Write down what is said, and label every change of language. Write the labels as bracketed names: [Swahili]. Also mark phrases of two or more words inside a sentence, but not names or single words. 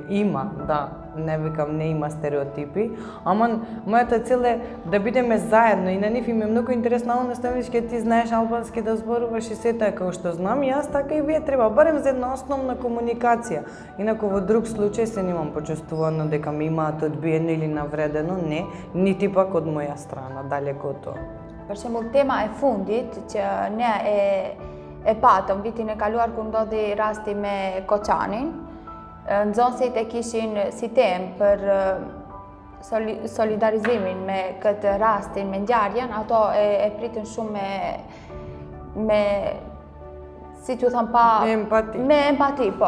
[Macedonian] Има, да, не викам не има стереотипи, ама мојата цел е да бидеме заедно и на нив им е многу интересно, наставнички, ти знаеш албански да зборуваш и сета е како што знам и јас, така и вие треба, барем за една основна комуникација. Инаку во друг случај се немам почувствувано дека ми имаат одбиено или навредено, не, нити пак од моја страна, далеко од тоа. [Albanian] Për shembull, tema e fundit që ne e patëm vitin e kaluar kur ndodhi rasti me Koçanin, nxënësit e kishin si temë për solidarizimin me këtë rastin, me ngjarjen, ato e pritën shumë me si t'ju them pa me empati, po.